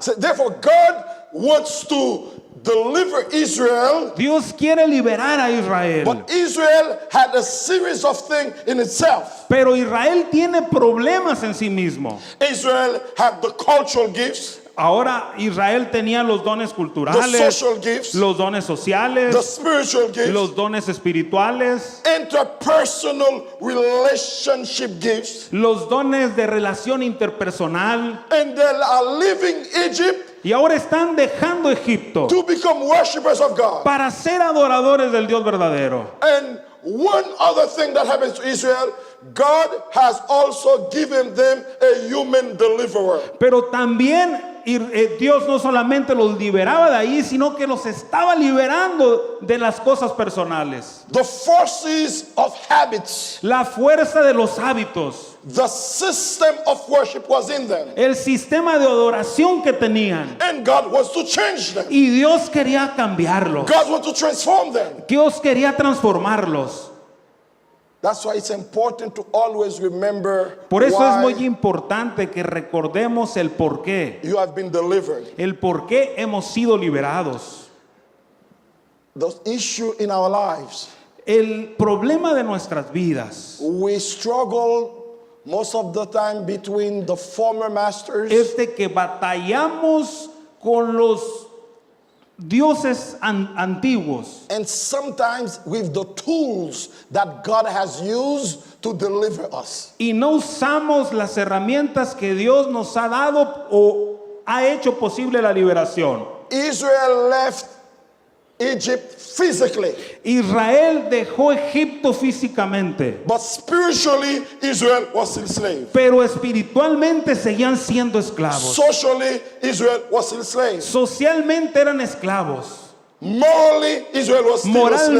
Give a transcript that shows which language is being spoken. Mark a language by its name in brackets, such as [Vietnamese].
[English] So therefore, God wants to deliver Israel, [Spanish] Dios quiere liberar a Israel. [English] but Israel had a series of things in itself. [Spanish] Pero Israel tiene problemas en sí mismo. [English] Israel had the cultural gifts, [Spanish] Ahora Israel tenía los dones [English] the [Spanish] culturales, [English] social gifts, [Spanish] los dones [English] the [Spanish] sociales, [English] spiritual gifts, [Spanish] los dones espirituales, [English] interpersonal relationship gifts, [Spanish] los dones de relación interpersonal. [English] and they are leaving Egypt [Spanish] Y ahora están dejando Egipto [English] to become worshippers of God. [Spanish] para ser adoradores del Dios verdadero. [English] And one other thing that happens to Israel, God has also given them a human deliverer. [Spanish] Pero también Dios no solamente los liberaba de ahí, sino que los estaba liberando de las cosas personales. [English] The forces of habits, [Spanish] La fuerza de los hábitos, [English] the system of worship was in them. [Spanish] el sistema de adoración que tenían. [English] And God wants to change them. [Spanish] Y Dios quería cambiarlos. [English] God wants to transform them. [Spanish] Dios quería transformarlos. [English] That's why it's important to always remember [Spanish] Por eso es muy [English] why [Spanish] importante que recordemos el por qué. [English] you have been delivered. [Spanish] El por qué hemos sido liberados. [English] The issue in our lives, [Spanish] El problema de nuestras vidas [English] we struggle most of the time between the former masters [Spanish] es de que batallamos con los dioses antiguos [English] and sometimes with the tools that God has used to deliver us. [Spanish] y no usamos las herramientas que Dios nos ha dado o ha hecho posible la liberación. [English] Israel left Egypt physically, [Spanish] Israel dejó Egipto físicamente, [English] but spiritually Israel was still slave. [Spanish] pero espiritualmente seguían siendo esclavos. [English] Socially Israel was still slave. [Spanish] Socialmente eran esclavos. [English] Morally Israel was still a slave.